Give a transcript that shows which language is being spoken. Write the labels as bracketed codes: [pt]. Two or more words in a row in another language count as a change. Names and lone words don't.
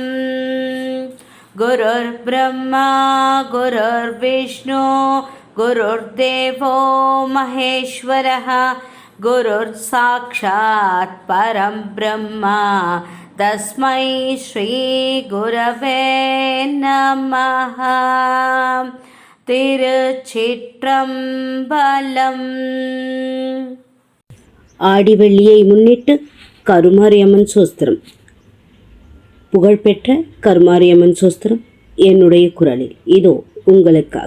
[sa] गुरुर्ब्रह्मा गुरुर्विष्णु गुरुर्देवो महेश्वरः गुरुर्साक्षात् परं ब्रह्म तस्मै श्री गुरवे नमः। [ta] திருச்சிற்றம்பலம். ஆடிவெள்ளியை முன்னிட்டு கருமாரியம்மன் சோஸ்திரம். புகழ்பெற்ற கருமாரியம்மன் சோஸ்திரம் என்னுடைய குரலில் இதோ உங்களுக்காக.